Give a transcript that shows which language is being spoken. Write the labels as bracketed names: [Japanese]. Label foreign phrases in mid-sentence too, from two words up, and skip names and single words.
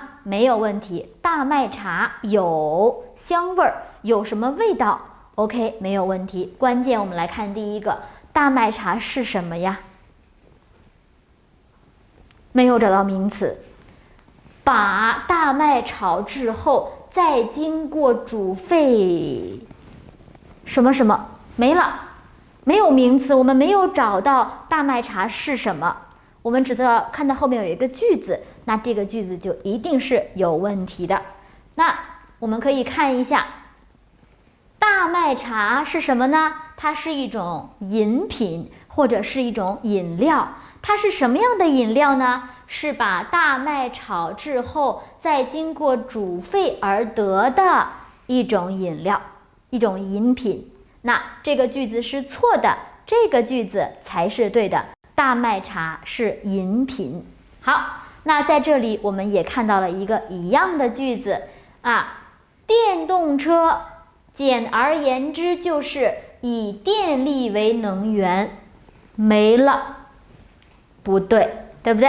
[Chinese] 沒有問題。大麥茶有香味兒，有什麼味道 ？OK， 沒有問題。關鍵我們來看第1個，大麥茶是什麼呀？沒有找到名詞。把大麥炒制後，再經過煮沸，什麼什麼沒了，沒有名詞，我們沒有找到大麥茶是什麼，我們只知道看到後面有一個句子，那這個句子就一定是有問題的。那我們可以看一下，大麥茶是什麼呢？它是一種飲品或者是一種飲料，它是什麼樣的飲料呢？是把大麥炒制後，再經過煮沸而得的一種飲料，一種飲品。那這個句子是錯的，這個句子才是對的。大麥茶是飲品。好， 那在這裡我們也看到了一個一樣的句子啊，電動車，簡而言之就是以電力為能源，沒了，不對，對不對？